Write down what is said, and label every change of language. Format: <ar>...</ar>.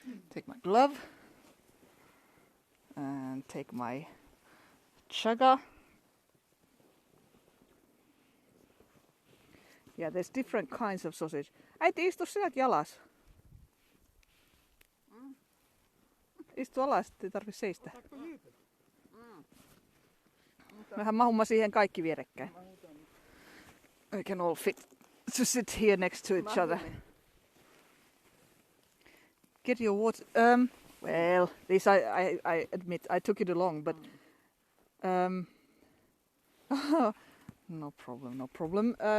<en>Take my glove and take my chaga. Yeah, there's different kinds of sausage.</en> <fi>Äiti, istu sieltä jalas. Istu alas, ei tarvitse seistä. Mehän mahumme siihen kaikki vierekkäin.</fi> <en>We can all fit to sit here next to each other. Get your water. Well, this I admit I took it along, but no problem.</en>